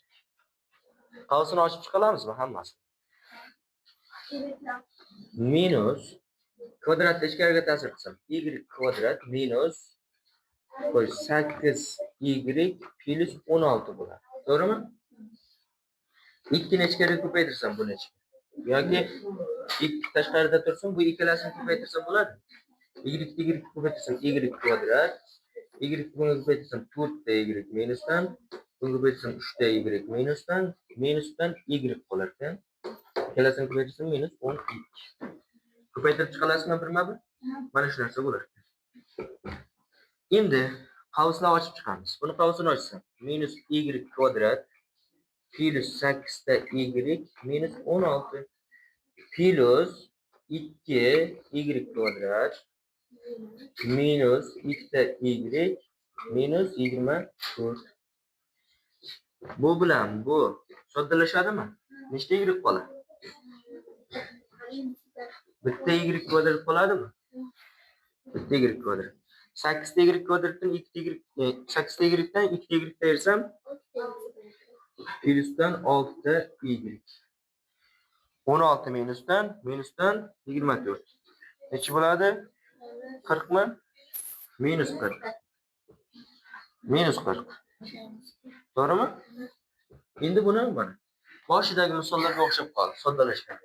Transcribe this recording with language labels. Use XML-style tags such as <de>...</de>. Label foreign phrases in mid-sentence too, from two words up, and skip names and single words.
<uz>Qavsini ochib chiqalamizmi hammasini? Minus kvadratni ichkariga ta'sir qilsam, y kvadrat minus 8y plus 16 bo'ladi. To'g'rimi? 2 ni ichkariga ko'paytirsam bu necha? Yoki 2 tashqarida tursin, bu ikkalasini ko'paytirsam bo'ladi. Y ko'paytirsam y kvadrat, y buni ko'paytirsam 4 y minusdan, buni ko'paytirsam 3 y minusdan y qolar ekan. Ikkalasini ko'paytirsam minus 12. Ko'paytirib chiqalasizmi birma-bir? Mana shu narsa bo'lar ekan. Endi qavsni ochib chiqamiz. Buni qavsini ochsam, minus y kvadrat plus 8 ta y minus 16 plus 2 y kvadrat minus 2 ta y minus 24. Bu bilan bu soddalashadimi? Nechta y qoladi? Bitta y kvadrat bo'ladimi? Bitta y kvadrat. 8 ta y kvadratdan 2 ta y 8 ta y'dan 2 ta y ayırsam plusdan 6 ta y. 16 minusdan 24. Nechi bo'ladi? 40 mi? Minus 40. Minus 40. To'g'rimi? Endi buni mana boshidagi misollarga o'xshab qoldi, soddalashgan.</uz>